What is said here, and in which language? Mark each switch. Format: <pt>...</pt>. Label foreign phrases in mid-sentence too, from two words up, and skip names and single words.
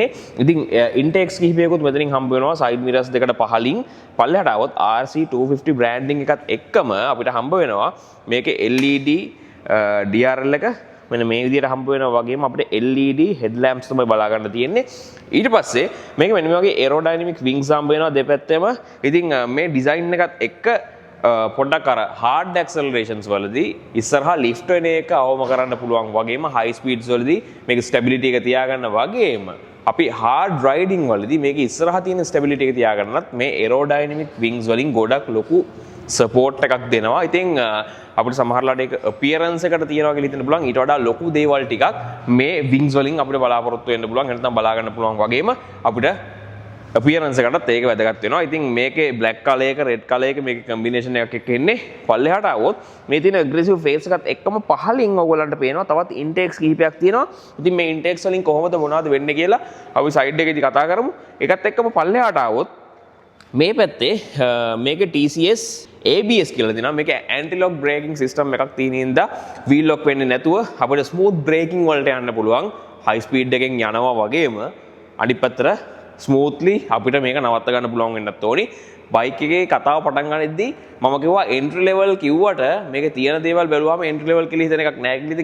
<si>ඉතින් ඉන්ටෙක්ස් කිහිපයකුත් මෙතනින් හම්බ වෙනවා</si> <en>side mirrors</en> <si>දෙකට පහලින්. පල්ලෙහාට ආවොත් RC250 බ්‍රෑන්ඩින් එකත් එක්කම අපිට හම්බ වෙනවා මේකේ</si> <en>LED DRL</en> <si>එක මෙන්න මේ විදිහට හම්බ වෙනවා වගේම අපිට</si> <en>LED headlamps</en> <si>තමයි බලා ගන්න තියෙන්නේ. ඊට පස්සේ මේක මෙන්න මේ වගේ</si> <en>aerodynamic wings</en> <si>හම්බ වෙනවා දෙපැත්තෙම. ඉතින් මේ ඩිසයින් එකත් එක්ක පොඩ්ඩක් අර</si> <en>hard accelerations</en> <si>වලදී ඉස්සරහා lift වෙන එක අවම කරන්න පුළුවන් වගේම</si> <en>high speeds</en> <si>වලදී මේක stability එක තියාගන්න වගේම අපි</si> <en>hard riding</en> <si>වලදී මේක ඉස්සරහා තියෙන stability එක තියාගන්නත් මේ</si> <en>aerodynamic wings</en> <si>වලින් ගොඩක් ලොකු support එකක් දෙනවා. ඉතින් අපිට සමහරලාට ඒක appearance එකට තියනවා කියලා හිතන්න පුළුවන්. ඊට වඩා ලොකු දේවල් ටිකක් මේ wings වලින් අපිට බලාපොරොත්තු වෙන්න පුළුවන්. එහෙනම් බලා ගන්න පුළුවන් වගේම අපිට appearance එකටත් ඒක වැදගත් වෙනවා. ඉතින් මේකේ</si> <en>black color</en> <si>එක</si> <en>red color</en> <si>එක මේකේ combination එකක් එක්ක එන්නේ. පල්ලෙහාට આવොත් මේ තියෙන</si> <en>aggressive face</en> <si>එකත් එක්කම පහලින් ඔයගොල්ලන්ට පේනවා තවත් intakes කිහිපයක් තියෙනවා. ඉතින් මේ intakes වලින් කොහොමද මොනවද වෙන්නේ කියලා අපි side එකේදී කතා කරමු. ඒකත් එක්කම පල්ලෙහාට આવොත් මේ පැත්තේ මේකේ</si> <en>TCS ABS</en> <si>කියලා දෙනවා. මේක</si> <en>anti lock braking system</en> <si>එකක් තියෙන හින්දා</si> <en>wheel lock</en> <si>වෙන්නේ නැතුව අපිට</si> <en>smooth braking</en> <si>වලට යන්න පුළුවන්.</si> <en>high speed</en> <si>එකෙන් යනවා වගේම අනිත් පැත්තට ස්මූත්ලි අපිට මේක නවත්ත ගන්න පුළුවන් වෙන්නත් ඕනි. බයික් එකේ කතාව පටන් ගන්නෙද්දී මම කිව්වා</si> <en>entry level</en> <si>කිව්වට මේකේ තියෙන දේවල් බැලුවාම</si> <en>entry level</en> <si>කියලා හිතන එකක් නෑ කියලා.</si>